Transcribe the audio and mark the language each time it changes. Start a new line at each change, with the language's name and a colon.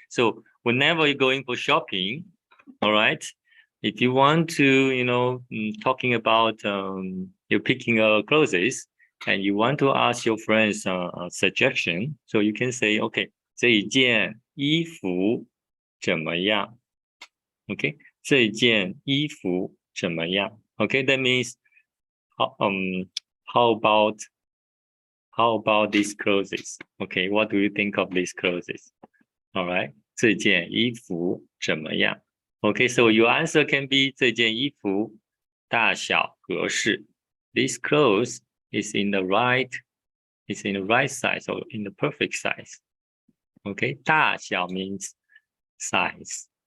English: So whenever you're going for shopping, all right, if you want to, talking about you're picking clothes and you want to ask your friends a suggestion, so you can say, okay,
Chinese: 这一件衣服怎么样? Okay, 这一件衣服怎么样?
English: Okay, that means how about these clothes? Okay, what do you think of these clothes?
Chinese: All right, 这件衣服怎么样?
English: Okay, so your answer can be
Chinese: 这件衣服大小合适.
English: This clothes is in the right size or in the perfect size. Okay, 大小 means size.